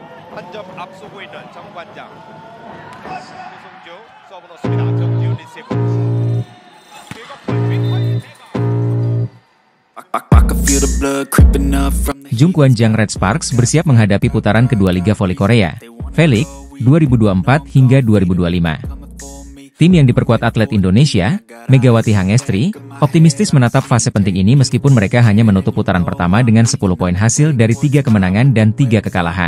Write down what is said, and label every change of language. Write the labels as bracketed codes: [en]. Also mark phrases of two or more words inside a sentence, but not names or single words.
[ko] 한 점 앞서고 있는 정관장. 조성주 서브 넣습니다. 정지훈 리시브. [id] Jung Kwan-jang Red Sparks bersiap menghadapi putaran kedua Liga Voli Korea, V-League 2024 hingga 2025. Tim yang diperkuat atlet Indonesia, Megawati Hangestri, optimistis menatap fase penting ini meskipun mereka hanya menutup putaran pertama dengan 10 poin hasil dari 3 kemenangan dan 3 kekalahan.